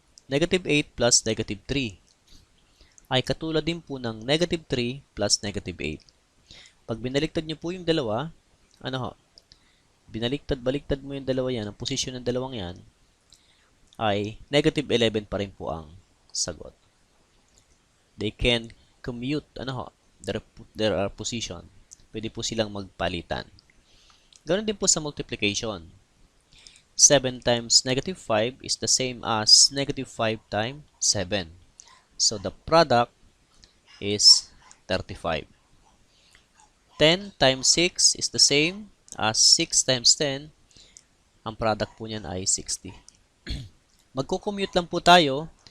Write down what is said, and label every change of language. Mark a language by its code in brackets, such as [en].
[en] Negative 8 plus negative 3 [tl] ay katulad din po ng [en] negative 3 plus negative 8. [tl] Pag binaliktad nyo po yung dalawa, binaliktad-baliktad mo yung dalawa yan, ang posisyon ng dalawang yan, ay negative 11 pa rin po ang sagot. [en] They can commute, their position. [tl] Pwede po silang magpalitan. Ganoon din po sa multiplication. [en] 7 times negative 5 is the same as negative 5 times 7. So, the product is 35. 10 times 6 is the same as 6 times 10. [tl] Ang product po niyan ay 60. Magko-commute lang po tayo